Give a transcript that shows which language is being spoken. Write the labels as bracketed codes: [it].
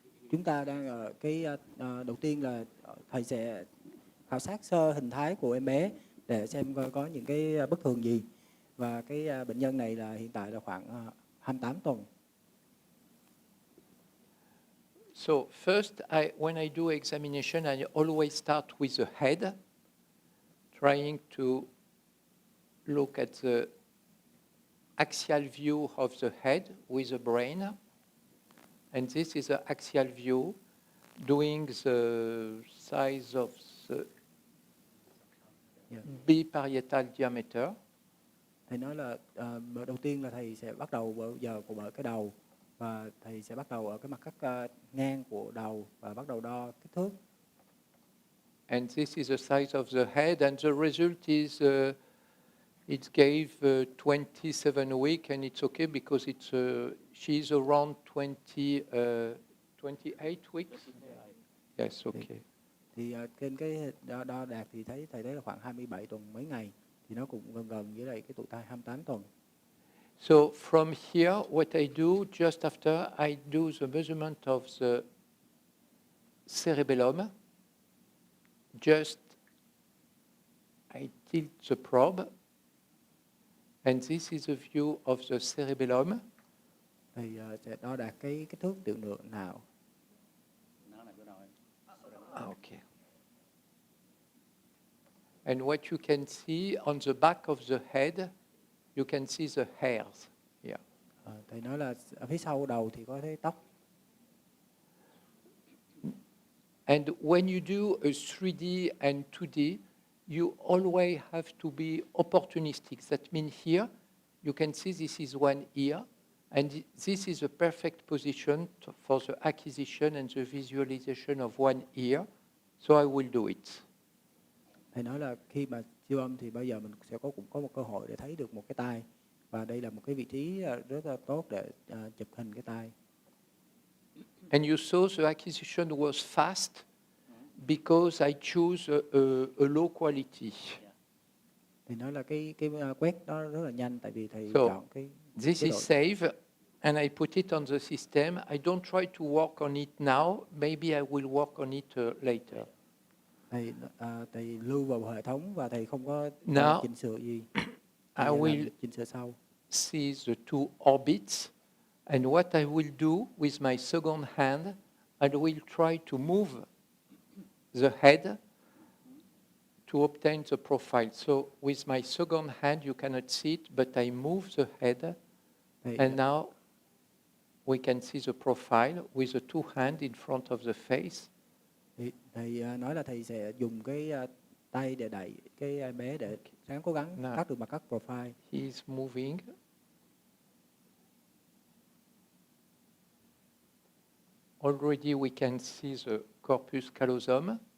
[vi] Chúng ta đang ở cái đầu tiên là thầy sẽ khảo sát sơ hình thái của em bé để xem coi có những cái bất thường gì. Và cái bệnh nhân này là hiện tại là khoảng 28 tuần. [en] So first, when I do examination, I always start with the head, trying to look at the axial view of the head with the brain. And this is the axial view, doing the size of the biparietal diameter. [vi] Thầy nói là đầu tiên là thầy sẽ bắt đầu bởi cái đầu, và thầy sẽ bắt đầu ở cái mặt cắt ngang của đầu và bắt đầu đo kích thước. [en] And this is the size of the head, and the result is it gave 27 weeks, and it's okay because she's around 28 weeks. Yes, okay. [vi] Thì trên cái đo đạt thì thầy thấy là khoảng 27 tuần mấy ngày, thì nó cũng gần với lại cái tuổi thai 28 tuần. [en] So from here, what I do just after, I do the measurement of the cerebellum. Just I tilt the probe, and this is a view of the cerebellum. [vi] Thì sẽ đo đạt cái kích thước tiểu lượng não. [en] Okay. And what you can see on the back of the head, you can see the hairs. Yeah. [vi] Thầy nói là ở phía sau đầu thì có thấy tóc. [en] And when you do a 3D and 2D, you always have to be opportunistic. That means here, you can see this is one ear, and this is a perfect position for the acquisition and the visualization of one ear. So I will do it. [vi] Thầy nói là khi mà siêu âm thì bây giờ mình sẽ cũng có một cơ hội để thấy được một cái tai, và đây là một cái vị trí rất là tốt để chụp hình cái tai. [en] And you saw the acquisition was fast because I choose a low quality. [vi] Thì nói là cái quét đó rất là nhanh, tại vì thầy [en] So [vi] chọn cái [en] this is save, and I put it on the system. I don't try to work on it now. Maybe I will work on it later. [vi] Thầy lưu vào hệ thống và thầy không có chỉnh sửa gì. [en] I will [vi] chỉnh sửa sau. [en] See the two orbits, and what I will do with my second hand, I will try to move the head to obtain the profile. So with my second hand, you cannot see it, but I move the head, and now we can see the profile with the two hands in front of the face. [vi] Thầy nói là thầy sẽ dùng cái tay để đẩy cái em bé để ráng cố gắng cắt được mặt cắt profile. [en] He is moving. Already we can see the corpus callosum.